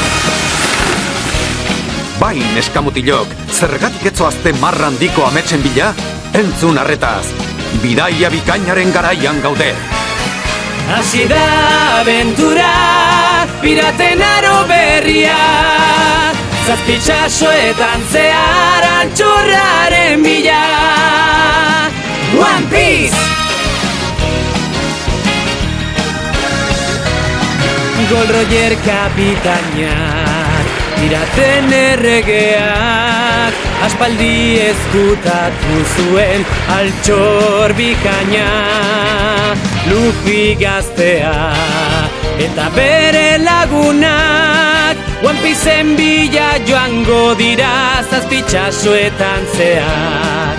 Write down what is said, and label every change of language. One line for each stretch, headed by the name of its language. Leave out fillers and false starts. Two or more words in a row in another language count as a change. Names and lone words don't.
Basque: Bai, neskamutilok, zergatik etzoazte marra handiko ametsen bila? Entzun arretaz, bidaia bikainaren garaian gaude. Hasi da aventura, piraten aro berria, zazpitxasoetan zehar altxorraren bila. One Piece! Gold Roger kapitainak, piraten erregeak, aspaldi ezkutatu zuen altxor bikaina. Luffy gaztea eta bere lagunak, One Pieceen bila joango dira zazpitxasoetan zehar.